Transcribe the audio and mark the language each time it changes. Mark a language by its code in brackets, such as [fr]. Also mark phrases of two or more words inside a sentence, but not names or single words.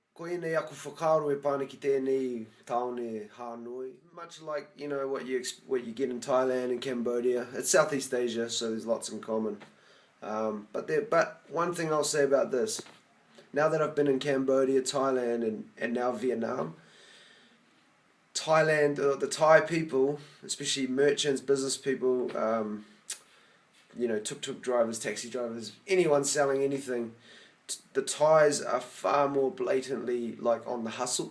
[mi] nei aku whakaaro e pāna ki tēnei taone Hanoi. [en] Much like, what you get in Thailand and Cambodia. It's Southeast Asia, so there's lots in common. But one thing I'll say about this, now that I've been in Cambodia, Thailand, and now Vietnam, Thailand, the Thai people, especially merchants, business people, tuk-tuk drivers, taxi drivers, anyone selling anything, the Thais are far more blatantly like on the hustle.